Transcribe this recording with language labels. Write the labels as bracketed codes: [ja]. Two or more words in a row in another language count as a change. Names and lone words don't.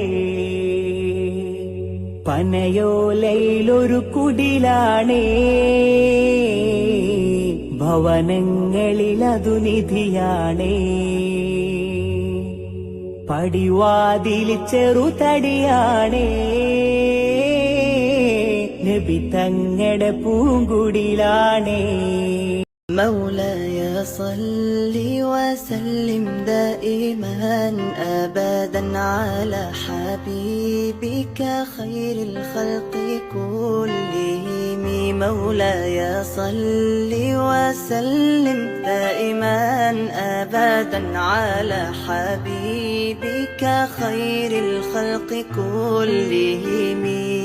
[ml] പനയോലയിലൊരു കുടിലാണേ, ഭവനങ്ങളിലതു നിധിയാണേ. പടിവാതിൽ ചെറുതടിയാണേ, നബി തങ്ങടെ പൂങ്കുടിലാണേ. [ar] مولاي صل وسلم دائما أبدا على حبيبك خير الخلق كلهم. مولاي صل وسلم دائما أبدا على حبيبك خير الخلق كلهم.